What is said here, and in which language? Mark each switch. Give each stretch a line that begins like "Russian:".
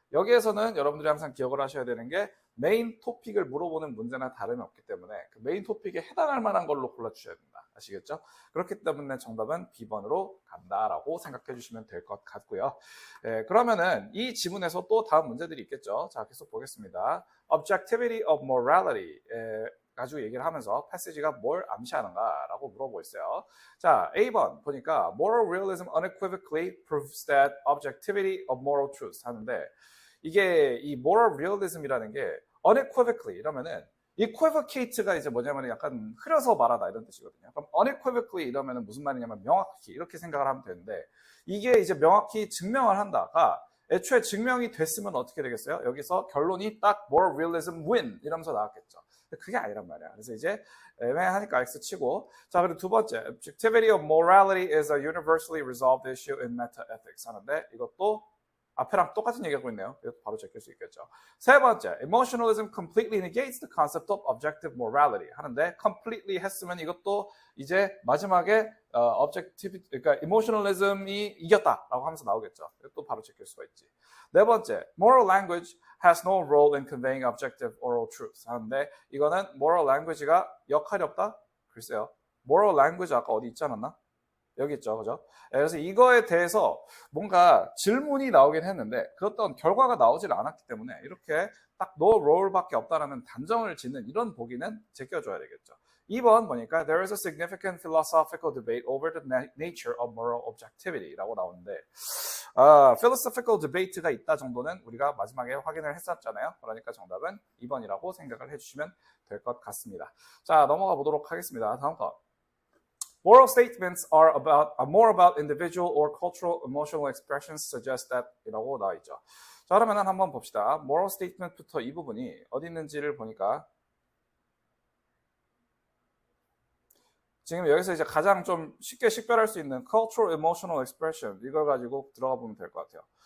Korean: 여기에서는 여러분들이 항상 기억을 하셔야 되는 게 메인 토픽을 물어보는 문제나 다름이 없기 때문에 그 메인 토픽에 해당할 만한 걸로 골라주셔야 된다. 아시겠죠? 그렇기 때문에 정답은 B번으로 간다라고 생각해 주시면 될 것 같고요. 예, 그러면은 이 지문에서 또 다음 문제들이 있겠죠. 자, 계속 보겠습니다.
English: Objectivity of morality.
Korean: 가지고 얘기를 하면서 패시지가 뭘 암시하는가라고 물어보고 있어요. 자, A번 보니까
English: moral realism unequivocally proves that objectivity of moral truth
Korean: 하는데 이게 이 moral realism이라는 게 unequivocally 이러면은 equivocate가 이제 뭐냐면 약간 흐려서 말하다 이런 뜻이거든요. 그럼 unequivocally 이러면은 무슨 말이냐면 명확히 이렇게 생각을 하면 되는데 이게 이제 명확히 증명을 한다가 애초에 증명이 됐으면 어떻게 되겠어요? 여기서 결론이 딱
English: moral realism win
Korean: 이러면서 나왔겠죠. 그게 아니란 말이야. 그래서 이제 애매하니까 X 치고 자 그리고 두 번째
English: objectivity of morality is a universally resolved issue in meta-ethics
Korean: 하는데 이것도 앞에랑 똑같은 얘기하고 있네요. 이것도 바로 제낄 수 있겠죠. 세 번째
English: emotionalism completely negates the concept of objective morality
Korean: 하는데 completely 했으면 이것도 이제 마지막에 objectivity 그러니까 emotionalism이 이겼다라고 하면서 나오겠죠. 이것도 바로 제낄 수가 있지. 네 번째
English: moral language has no role in conveying objective oral truth
Korean: 하는데 이거는 moral language가 역할이 없다? 글쎄요. moral language 아까 어디 있지 않았나? 여기 있죠. 그죠? 그래서 이거에 대해서 뭔가 질문이 나오긴 했는데 그 어떤 결과가 나오질 않았기 때문에 이렇게 딱 no role밖에 없다라는 단정을 짓는 이런 보기는 제껴줘야 되겠죠.
English: 2번 보니까 there is a significant philosophical debate over the nature of moral objectivity
Korean: 라고 나오는데
English: philosophical debate
Korean: 가 있다 정도는 우리가 마지막에 확인을 했었잖아요. 그러니까 정답은 2번이라고 생각을 해주시면 될 것 같습니다. 자 넘어가 보도록 하겠습니다. 다음 거.
English: Moral statements are more about individual or cultural emotional expressions suggest that
Korean: 이라고 나와 있죠. 자 그러면 한번 봅시다. Moral statement부터 이 부분이 어디 있는지를 보니까 지금 여기서 이제 가장 좀 쉽게 식별할 수 있는
English: cultural emotional expression
Korean: 이걸 가지고 들어가 보면 될 것 같아요.